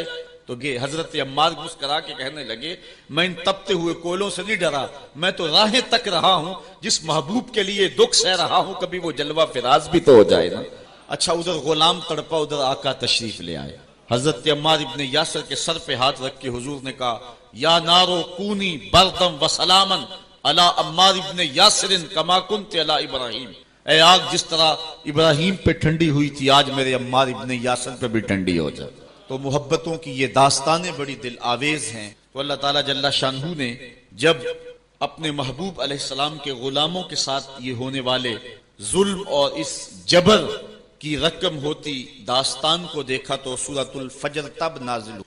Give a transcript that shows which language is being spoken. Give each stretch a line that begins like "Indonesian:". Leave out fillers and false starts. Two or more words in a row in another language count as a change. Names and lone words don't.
Urdu: تو حضرت عمار مسکرا کے کہنے لگے میں ان تپتے ہوئے کوئلوں سے نہیں ڈرا, میں تو راہیں تک رہا ہوں جس محبوب کے لیے دکھ سہ رہا ہوں, کبھی وہ جلوہ فراز بھی تو ہو جائے نا. اچھا ادھر غلام تڑپا, ادھر آقا تشریف لے آئے. حضرت عمار ابن یاسر کے سر پہ ہاتھ رکھ کے حضور نے کہا
Arabic: یا نارو کونی بردم و سلامن علی عمار ابن یاسر کما کنت علی ابراہیم.
Urdu: اے آگ جس طرح ابراہیم پہ ٹھنڈی ہوئی تھی آج میرے عمار ابن یاسر پہ بھی ٹھنڈی ہو جائے. تو محبتوں کی یہ داستانیں بڑی دل آویز ہیں. تو اللہ تعالیٰ
Arabic: جل شانہ
Urdu: نے جب اپنے محبوب
Arabic: علیہ السلام
Urdu: کے غلاموں کے ساتھ یہ ہونے والے ظلم اور اس جبر کی رقم ہوتی داستان کو دیکھا تو سورۃ الفجر تب نازل ہوئی.